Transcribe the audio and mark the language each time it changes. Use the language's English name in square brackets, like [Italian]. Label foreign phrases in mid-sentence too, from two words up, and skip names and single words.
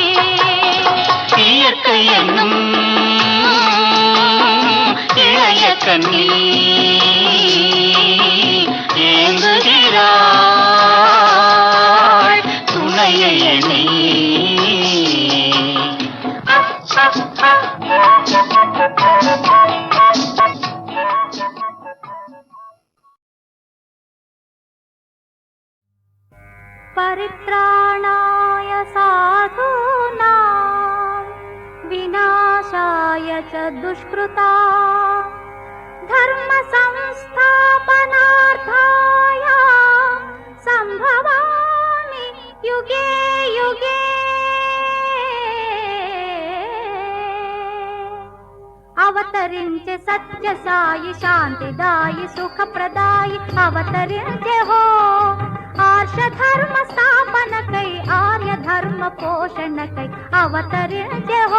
[Tamil] இயற்கை என்னும் இளைய கண்ணி ஏங்குகிறாள் துணையை எண்ணி. [Sanskrit] परित्राणाय साधूनां विनाशाय च दुष्कृतां धर्म संस्थापनार्थाय संभवामि युगे युगे. [Telugu] అవతరించే సత్య సాయి శాంతిదాయి సుఖప్రదాయి అవతరించే హో ఆర్ష ధర్మ స్థాప స్థాపనకై ఆర్య ధర్మ పోషణకై అవతరించే హో.